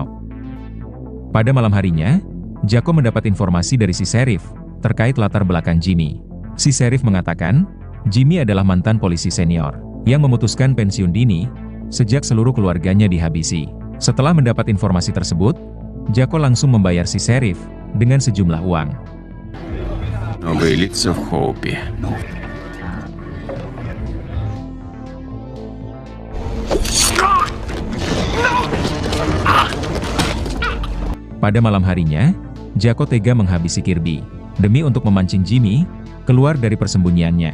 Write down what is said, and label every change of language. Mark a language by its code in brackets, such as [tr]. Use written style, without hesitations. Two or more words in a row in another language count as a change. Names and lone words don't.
[id] Pada malam harinya, Jaco mendapat informasi dari si Sheriff terkait latar belakang Jimmy. Si Sheriff mengatakan, Jimmy adalah mantan polisi senior yang memutuskan pensiun dini sejak seluruh keluarganya dihabisi. Setelah mendapat informasi tersebut, Jaco langsung membayar si Sheriff dengan sejumlah uang. [ru] Новые лица в Хоупе. [id] Pada malam harinya, Jaco tega menghabisi Kirby demi untuk memancing Jimmy keluar dari persembunyiannya.